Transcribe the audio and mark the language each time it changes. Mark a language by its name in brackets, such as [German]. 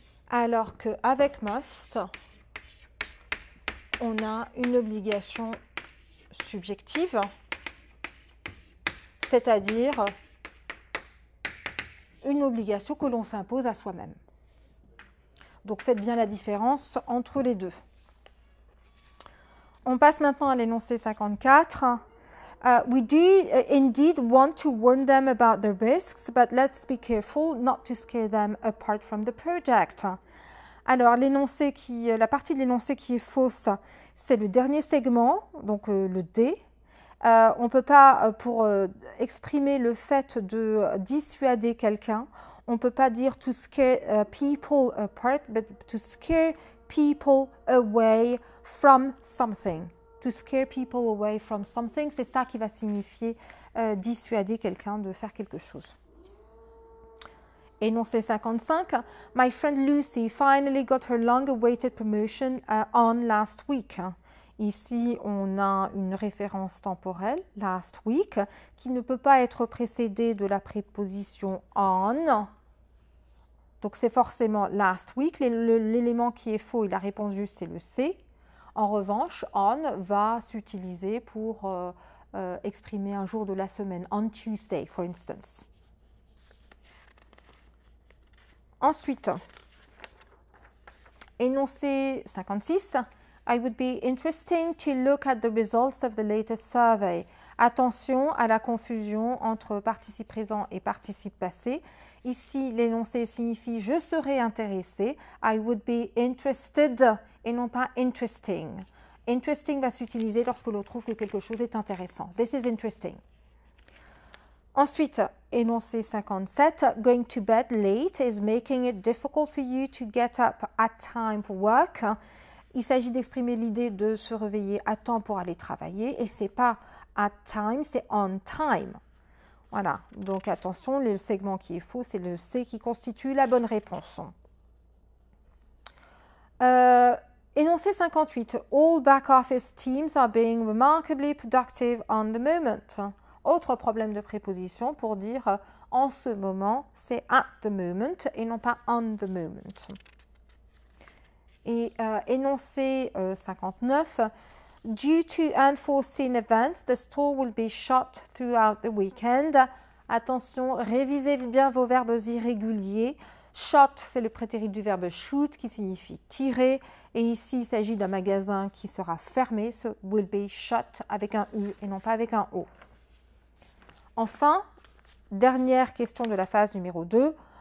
[French] Alors qu'avec must, on a une obligation subjective, c'est-à-dire une obligation que l'on s'impose à soi-même. Donc faites bien la différence entre les deux. On passe maintenant à l'énoncé 54. [English] We do indeed want to warn them about the risks, but let's be careful not to scare them apart from the project. [French] Alors la partie de l'énoncé qui est fausse, c'est le dernier segment, donc le D. On ne peut pas, pour exprimer le fait de dissuader quelqu'un, on ne peut pas dire [English] to scare people apart, but to scare people away from something. To scare people away from something, [French] c'est ça qui va signifier dissuader quelqu'un de faire quelque chose. Énoncé 55, [English] My friend Lucy finally got her long-awaited promotion on last week. [French] Ici, on a une référence temporelle, [English] last week, [French] qui ne peut pas être précédée de la préposition on. Donc, c'est forcément [English] last week. [French] L'élément qui est faux et la réponse juste, c'est le C. En revanche, on va s'utiliser pour exprimer un jour de la semaine, [English] on Tuesday, for instance. [French] Ensuite, énoncé 56. [English] I would be interesting to look at the results of the latest survey. [French] Attention à la confusion entre participe présent et participe passé. Ici, l'énoncé signifie je serais intéressé. [English] I would be interested [French] et non pas [English] interesting. [French] Interesting va s'utiliser lorsque l'on trouve que quelque chose est intéressant. [English] This is interesting. [French] Ensuite, énoncé 57, [English] going to bed late is making it difficult for you to get up at time for work. [French] Il s'agit d'exprimer l'idée de se réveiller à temps pour aller travailler et ce n'est pas [English] at time, [French] c'est [English] on time. [French] Voilà, donc attention, le segment qui est faux, c'est le C qui constitue la bonne réponse. Énoncé 58, [English] all back office teams are being remarkably productive on the moment. [French] Autre problème de préposition pour dire en ce moment, c'est [English] at the moment [French] et non pas [English] on the moment. [French] Et énoncé 59, [English] due to unforeseen events, the store will be shut throughout the weekend. [French] Attention, révisez bien vos verbes irréguliers. Shut, c'est le prétérit du verbe shoot qui signifie tirer. Et ici, il s'agit d'un magasin qui sera fermé. [English] So, will be shut [French] avec un U et non pas avec un O. Enfin, dernière question de la phase numéro 2.